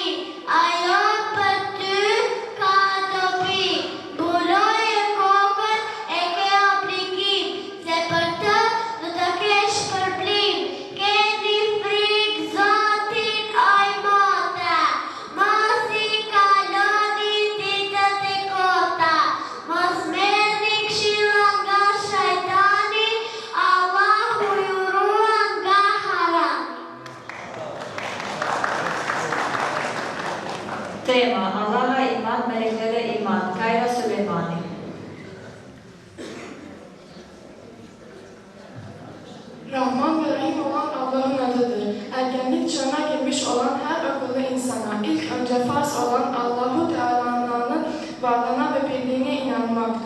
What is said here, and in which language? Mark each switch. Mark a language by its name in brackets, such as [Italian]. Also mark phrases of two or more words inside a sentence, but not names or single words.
[Albanian] ajo për ty ka dobi, buloje kokën e ke obligim, se për të do të kesh përblim, keni frikë Zotin oj motra, mos i kaloni ditët e kota, mos merrni këshilla nga shajtani, Allahu ju ruan nga harami. [Turkish] Tema, Allah'a iman, meleklere iman. Kayra Süleymani. Rahman ve Rahim olan Allah'ın adıdır. Ergenlik çağına girmiş olan her akıllı insana, ilk önce farz olan Allahu Teala'nın varlığına ve birliğine inanmaktır.